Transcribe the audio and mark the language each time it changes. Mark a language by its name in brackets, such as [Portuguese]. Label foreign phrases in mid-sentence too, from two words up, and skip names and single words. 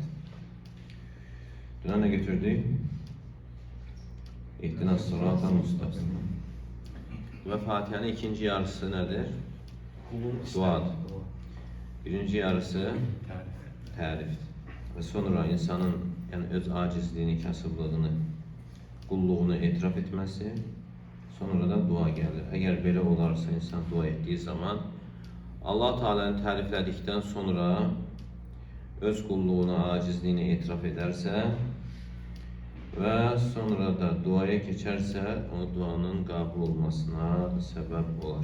[Turkish] Dün ne getirdik? [Arabic] اهدنا الصراط المستقيم. [Turkish] Ve Fatiha'nın ikinci yarısı nedir? [Azerbaijani] Duadır. Birinci yarısı tərif. Ve sonra insanın yani öz acizliğini, kasıblığını, qulluğunu etiraf etməsi, sonra da dua gəlir. Əgər belə olarsa insan dua etdiyi zaman Allah Teala'nı təriflədikdən sonra öz qulluğunu, acizliyini etiraf edərsə və sonra da duaya keçərsə o duanın qəbul olmasına səbəb olar.